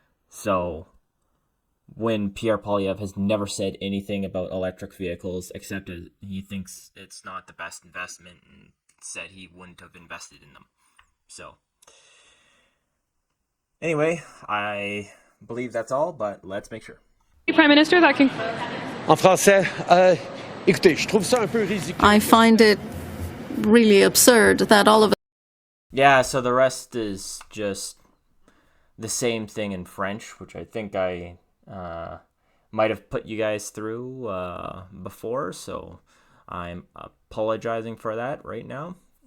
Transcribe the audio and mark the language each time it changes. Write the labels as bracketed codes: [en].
[en] So, when Pierre Poilievre has never said anything about electric vehicles except that he thinks it's not the best investment and said he wouldn't have invested in them. So, anyway, I believe that's all, but let's make sure. Prime Minister, that can... [fr] En français, écoutez, je trouve ça un peu ridicule. [en] I find it really absurd that all of Yeah, so the rest is just the same thing in French, which I think I might have put you guys through before, so I'm apologizing for that right now.